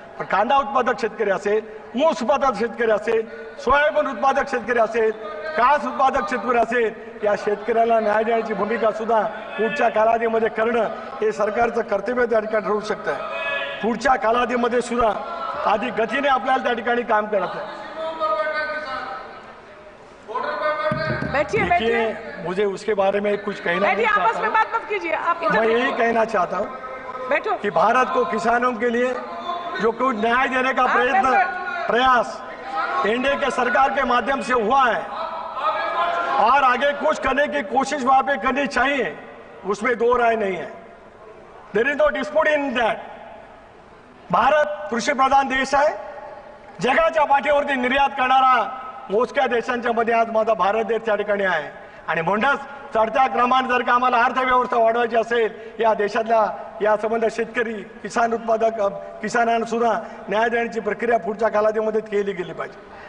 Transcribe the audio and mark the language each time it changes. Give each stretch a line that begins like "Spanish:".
Marathi: पण कांदा उत्पादक शेतकरी असेल, ऊस उत्पादक शेतकरी असेल, सोयाबीन उत्पादक शेतकरी असेल, कास उत्पादक शेतकरी असेल, या शेतकऱ्याला न्याय देण्याची भूमिका सुद्धा पुढच्या कालावधीमध्ये करणं हे सरकारचं कर्तव्य त्या ठिकाणी ठरू शकतं. पुढच्या कालावधीमध्ये सुद्धा अधिक गतीने आपल्याला त्या ठिकाणी काम करायचं आहे.
Hindi: बैठिए, मुझे उसके बारे में कुछ कहना नहीं आपस में चाहता. बात मत कीजिए. आप मैं यही कहना चाहता हूँ बैठो कि भारत को किसानों के लिए जो कुछ न्याय देने का प्रयास एनडीए के सरकार के माध्यम से हुआ है और आगे कुछ करने की कोशिश वहां पे करनी चाहिए, उसमें दो राय नहीं है.
English: There is no dispute in that.
Marathi: Bharat कृषी प्रधान देश आहे. जगाच्या पाठीवरती निर्यात करणारा मोजक्या देशांच्या मध्ये आज माझा भारत देश त्या ठिकाणी आहे. आणि म्हणूनच चढत्या क्रमाने जर का आम्हाला अर्थव्यवस्था वाढवायची असेल, या देशातल्या या संबंध शेतकरी किसान उत्पादक किसानांना सुद्धा न्याय देण्याची प्रक्रिया पुढच्या कालावधीमध्ये केली गेली पाहिजे.